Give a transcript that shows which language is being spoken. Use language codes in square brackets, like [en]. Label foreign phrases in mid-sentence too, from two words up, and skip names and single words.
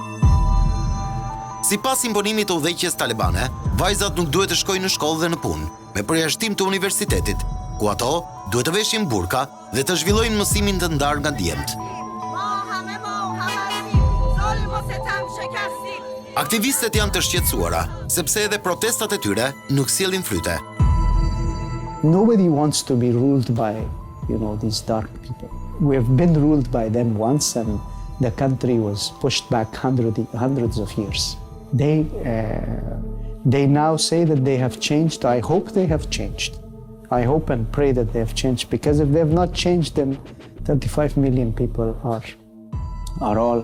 [sq] Sipas imponimit të udhëheqjes talebane, vajzat nuk duhet të shkojnë në shkollë dhe në punë, me përjashtim të universitetit, ku ato duhet të veshin burka dhe të zhvillojnë mësimin të ndarë nga djemtë. Aktivistët janë të shqetësuara, sepse edhe protestat e tyre nuk sjellin fryte. [en] Nobody wants to be ruled by, these dark people. We have been ruled by them once, and the country was pushed back hundreds of years. They now say that they have changed. I hope they have changed. I hope and pray that they have changed, because if they have not changed, then 35 million people are all.